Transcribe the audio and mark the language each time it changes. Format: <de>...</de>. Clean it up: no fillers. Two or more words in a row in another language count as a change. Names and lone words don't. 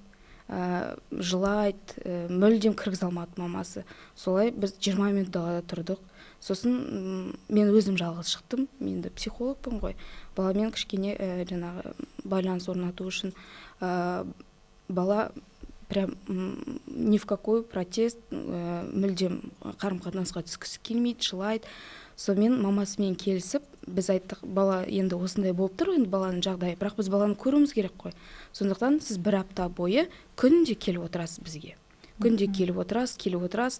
<kk>Жылайды, мүлдем кіргізе алмады мамасы. Солай біз 20 минут далада тұрдық. Сосын мен өзім жалғыз шықтым. Мен де психологпын ғой. Баламен кішкене жаңағы байланыс орнату үшін бала</kk> <ru>прям ни в какой протест,</ru> <kk>мүлдем қарым-қатынасқа түскісі келмейді, жылайды. Сонымен мамасымен келісіп, біз айттық, бала енді осындай болып тұр, енді баланың жағдайы, бірақ біз баланы көруіміз керек қой. Сондықтан сіз бір апта бойы күнде келіп отырасыз бізге. Күнде келіп отырасыз.</kk>